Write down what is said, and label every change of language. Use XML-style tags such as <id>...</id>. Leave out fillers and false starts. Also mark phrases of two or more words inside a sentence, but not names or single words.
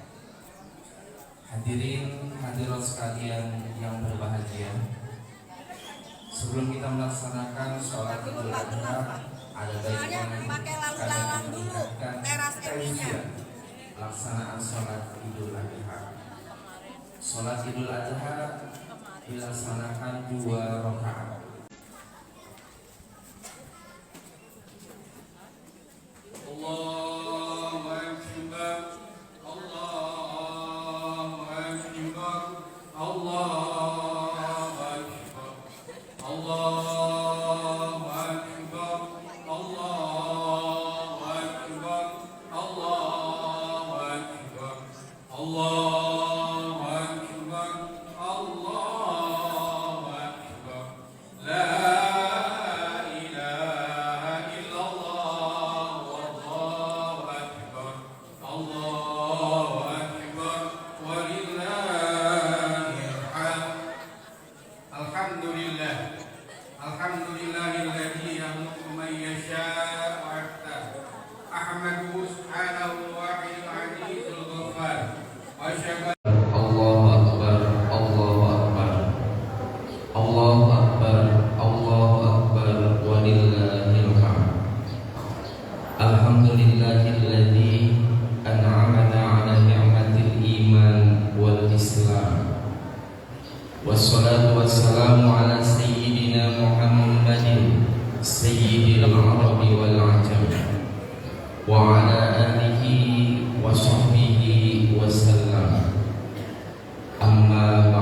<id>Hadirin hadirat sekalian yang berbahagia, sebelum kita melaksanakan sholat Idul Adha, ada baiknya kalian mengingatkan kajian pelaksanaan sholat Idul Adha. Sholat Idul Adha dilaksanakan 2 rakaat.</id> <ar>الله أكبر، الله أكبر، الله أكبر، الله أكبر، الله أكبر، الله أكبر، الله أكبر، الله أكبر. لا إله إلا الله، والله أكبر، الله أكبر، ولله الحمد. الحمد لله، الحمد لله الذي يخلق من يشاء ويختار. أحمده سبحانه وتعالى العزيز الغفار. وأشهد الله أكبر، الله أكبر، الله أكبر، الله أكبر، ولله الحمد. الحمد لله الذي أنعمنا على نعمة الإيمان والإسلام. والصلاة والسلام على سيدنا محمد سيد العرب والعجم وعلى آله وصحبه وسلم. Amma</ar>